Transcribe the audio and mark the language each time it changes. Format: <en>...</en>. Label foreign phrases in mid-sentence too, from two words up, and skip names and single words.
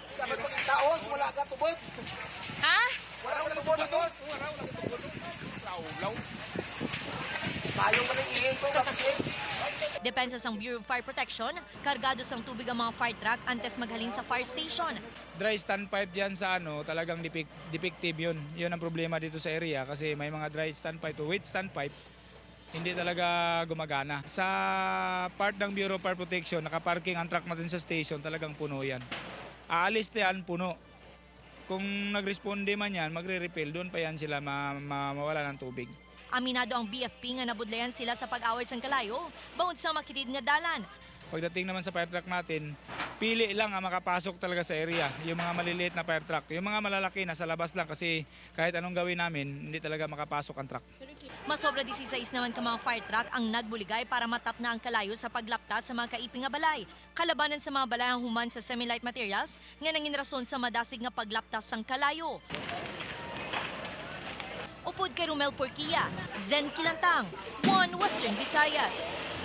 <hil>Taon wala ka tubod. Ha? Wala tubod doon. Law. Payo man ang ihin ko kapatid. Depensa sang Bureau of Fire Protection, kargado sang tubig ang mga</hil> <en>fire truck</en> <hil>antes maghalin sa fire station.</hil> <en>Dry standpipe</en> <tl>yan sa talagang defective yun. Yun ang problema dito sa area kasi may mga</tl> <en>dry standpipe</en> <tl>o</tl> <en>wet standpipe,</en> <tl>hindi talaga gumagana. Sa part ng Bureau of Fire Protection, nakaparking ang truck natin sa station, talagang puno yan. Aalis yan, puno. Kung nagresponde man yan, magre-refill, doon pa yan sila mawala ng tubig.</tl> <hil>Aminado ang BFP nga nabudlayan sila sa pag-away sang kalayo, bangod sa makitid nga dalan.</hil> <tl>Pagdating naman sa</tl> <en>fire truck</en> <tl>natin, pili lang ang makapasok talaga sa area. Yung mga maliliit na</tl> <en>fire truck.</en> <tl>Yung mga malalaki nasa labas lang kasi kahit anong gawin namin, hindi talaga makapasok ang truck.</tl> <hil>Masobra 16 naman ka mga</hil> <en>fire truck</en> <hil>ang nagbuligay para matap na ang kalayo sa paglaptas sa mga kaiping nga balay. Kalabanan sa mga balay ang human sa</hil> <en>semi-light materials</en> <hil>nga nangin rason sa madasig nga paglaptas sang kalayo. Upod kay Romel Porquia, Zen Kilantang, One Western Visayas.</hil>